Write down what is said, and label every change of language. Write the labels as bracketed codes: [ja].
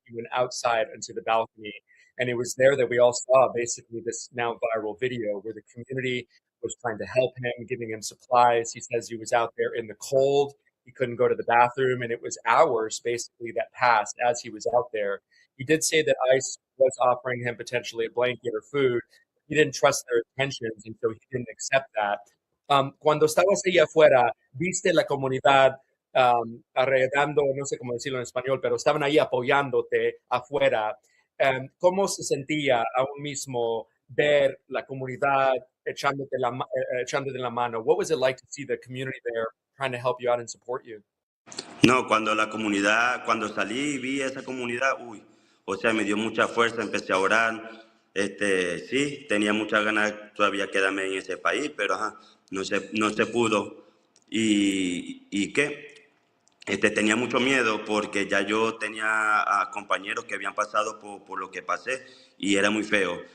[en] He went outside onto the balcony, and it was there that we all saw basically this now viral video where the community was trying to help him, giving him supplies. He says he was out there in the cold. He couldn't go to the bathroom, and it was hours basically that passed as he was out there. He did say that ICE was offering him potentially a blanket or food. He didn't trust their intentions, and so he didn't accept that. [es] Cuando estabas ahí afuera, viste la comunidad arreglando, no sé cómo decirlo en español, pero estaban ahí apoyándote afuera. ¿Cómo se sentía aún mismo ver la comunidad echándote la mano? [en] What was it like to see the community there trying to help you out and support you? [es] No, cuando salí y vi esa comunidad, uy, o sea, me dio mucha fuerza, empecé a orar. Sí, tenía muchas ganas todavía quedarme en ese país, pero ajá, no se pudo. ¿Y qué? Tenía mucho miedo porque ya yo tenía a compañeros que habían pasado por lo que pasé y era muy feo.